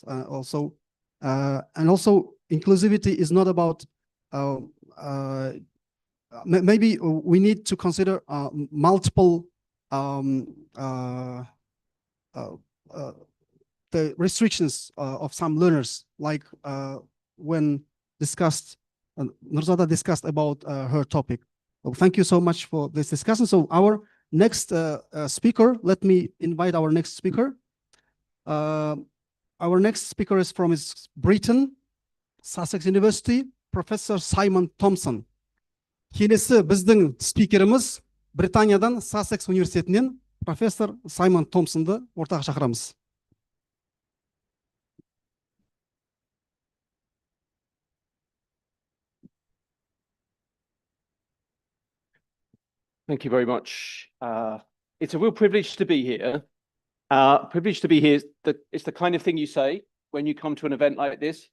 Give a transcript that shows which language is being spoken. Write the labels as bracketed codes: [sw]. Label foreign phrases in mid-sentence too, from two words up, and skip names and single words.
[en] And also inclusivity is not about maybe we need to consider multiple the restrictions of some learners, like when discussed, Nurzada discussed about her topic. So thank you so much for this discussion. So our next speaker, let me invite our next speaker. Our next speaker is from Britain, Sussex University, Professor Simon Thompson. [kk] Келесі біздің спикеріміз Британиядан, Сассекс университетінен профессор Саймон Томпсонды ортаға шақырамыз. [en] Thank you very much. It's a real privilege to be here. It's the kind of thing you say when you come to an event like this.